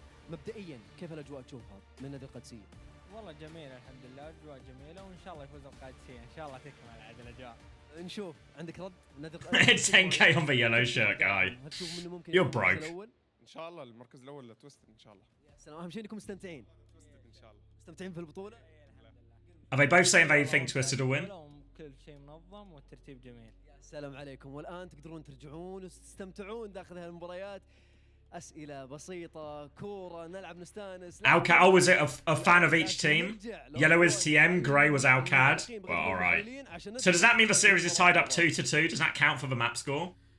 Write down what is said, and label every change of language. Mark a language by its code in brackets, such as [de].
[ar] مبدئيا كيف الاجواء تشوفها من نادي القادسيه؟ والله جميله الحمد لله اجواء جميله وان شاء الله يفوز القادسيه ان شاء الله تكمل عاد الاجواء. نشوف عندك رد نادي القادسيه. [en] It's 10k on the yellow shirt guy. You're broke. [ar] ان شاء الله المركز الاول لتويست ان شاء الله. يا سلام اهم شيء انكم مستمتعين. مستمتعين في البطولة؟ [en] Are they both saying they think Twisted will win? [ar] كل شيء منظم والترتيب جميل. السلام عليكم، والآن تقدرون ترجعون وتستمتعون داخل هالمباريات. أسئلة بسيطة، كورة، نلعب نستانس. [en] Alcad, oh, was it a fan of each team? Yellow is TM, grey was Alcad. Well, alright. So does that mean the series is tied up 2-2? Does that count for the map score?